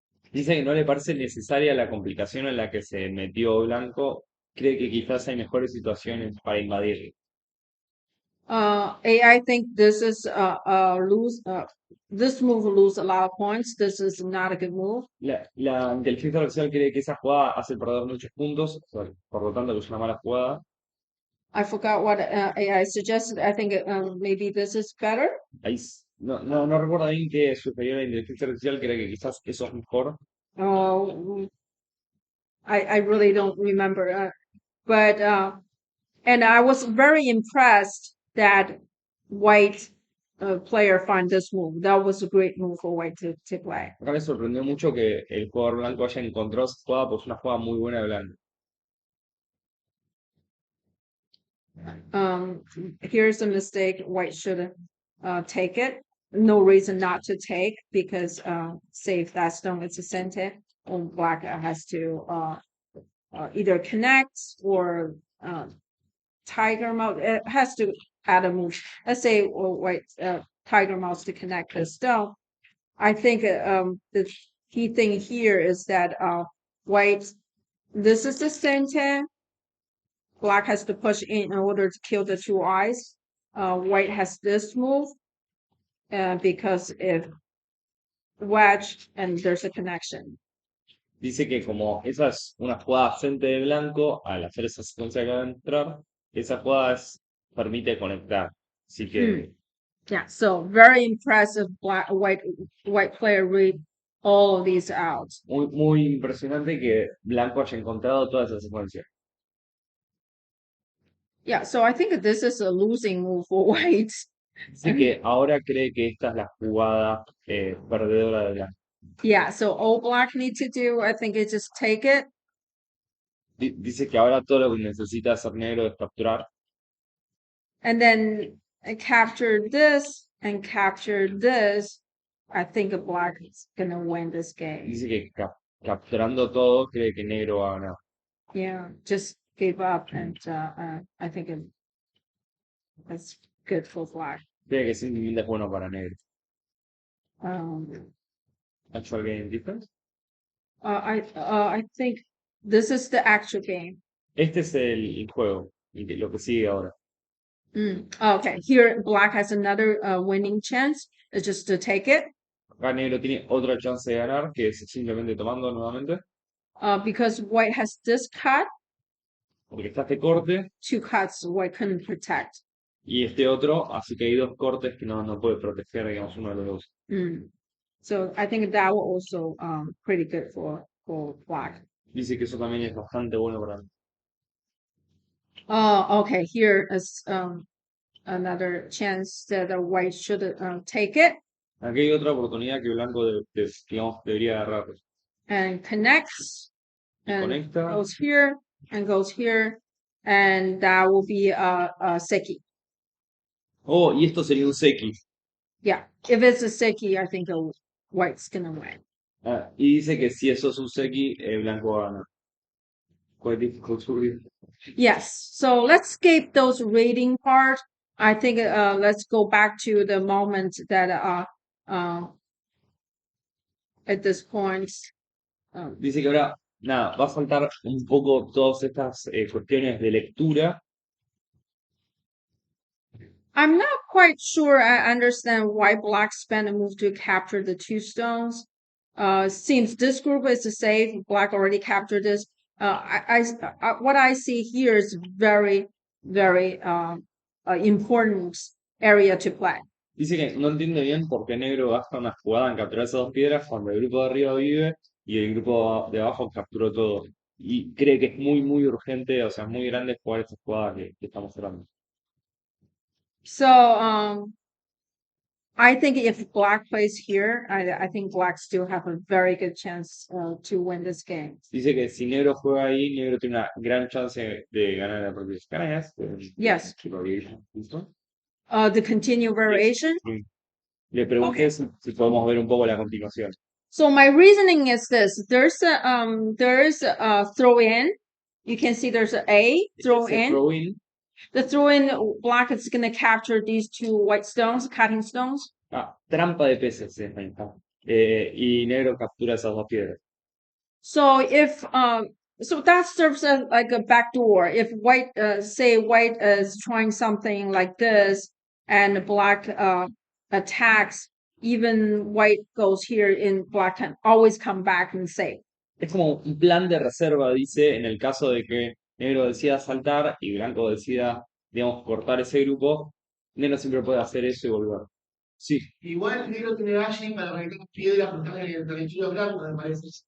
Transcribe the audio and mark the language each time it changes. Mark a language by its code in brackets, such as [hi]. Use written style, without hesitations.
[es] Dice que no le parece necesaria la complicación en la que se metió Blanco, cree que quizás hay mejores situaciones para invadir. [en] AI think this is lose this move lose a lot of points. This is not a good move. [es] La inteligencia artificial cree que esa jugada hace perder muchos puntos, por lo tanto que es una mala jugada. [en] I forgot what AI suggested. I think maybe this is better. [es] No recuerdo bien que superior a la inteligencia artificial cree que quizás eso es mejor. [en] Oh, I really don't remember. But and I was very impressed that white player find this move. That was a great move for white to play. [es] Acá me sorprendió mucho que el jugador blanco haya encontrado esa jugada, pues es una jugada muy buena de blanco. [en] Here's a mistake. White should take it. No reason not to take because save that stone. It's a center. And black has to either connect or tiger mouse. It has to add a move. Let's say white tiger mouse to connect the stone. I think the key thing here is that white. This is the center. Black has to push in order to kill the two eyes. White has this move because if wedge and there's a connection. [es] Dice que como esa es una jugada frente de blanco, al hacer esa secuencia que va a entrar, esa jugada permite conectar. Así que [en] Yeah, so very impressive white player read all of these out. [es] muy impresionante que blanco haya encontrado toda esa secuencia. [en] Yeah, so I think this is a losing move for white. [es] Así que ahora cree que esta es la jugada perdedora de blanco. [en] Yeah, so all black need to do, I think, is just take it. [es] Dice que ahora todo lo que necesita hacer negro es capturar. [en] And then capture this and capture this. I think black is gonna win this game. [es] Dice que capturando todo cree que negro va a ganar. [en] Yeah, just give up, and I think that's good for black. [es] Cree que simplemente es bueno para negro. Um, [en] Actual game difference. I think this is the actual game. [es] Este es el juego, lo que sigue ahora. [en] Okay, here black has another winning chance. It's just to take it. [es] Acá negro tiene otra chance de ganar, que es simplemente tomando nuevamente. [en] Because white has this cut. [es] Porque está este corte. [en] Two cuts white couldn't protect. [es] Y este otro, así que hay dos cortes que no puede proteger, digamos, uno de los dos. [en] So I think that will also pretty good for black. [es] Dice que eso también es bastante bueno para mí. [en] Okay, here is another chance that the white should take it. [es] Aquí hay otra oportunidad que blanco digamos, debería agarrar. [en] And connects and [es] Conecta. [en] goes here and goes here, and that will be a seki. [es] Oh, y esto sería un seki. [en] Yeah, if it's a seki, I think the white's gonna win. [es] Y dice que si eso es un seki, blanco va a ganar. [en] Quite difficult to read. Yes, so let's skip those reading part. I think let's go back to the moment that at this point. [es] Dice que ahora, nada, va a faltar un poco todas estas cuestiones de lectura. [en] I'm not quite sure I understand why black spent a move to capture the two stones. Seems this group is safe. Black already captured this. What I see here is very, very important area to play. [es] Dice que no entiende bien por qué negro gasta una jugada en capturar esas dos piedras cuando el grupo de arriba vive y el grupo de abajo capturó todo. Y cree que es muy urgente, o sea, muy grande jugar estas jugadas que estamos hablando. [en] So I think if black plays here, I think black still have a very good chance to win this game. [es] Dice que si negro juega ahí, negro tiene una gran chance de ganar la partida. [en] Can I ask? Yes. [es] ¿Listo? [en] The continue variation. [es] Le pregunté si podemos ver un poco la continuación. [en] So my reasoning is this: there's a throw in. You can see there's a throw in. Throw in. The throw in black is going to capture these two white stones, cutting stones. [es] Trampa de peces es y negro captura esas dos piedras. [en] So if so that serves as like a backdoor. If white say white is trying something like this and black attacks, even white goes here in black can always come back and save. [es] Es como un plan de reserva, dice, en el caso de que negro decida saltar y blanco decida, digamos, cortar ese grupo, negro siempre puede hacer eso y volver. Sí. Igual negro tiene Ashley para recargar piedras con el territorio blanco, me parece.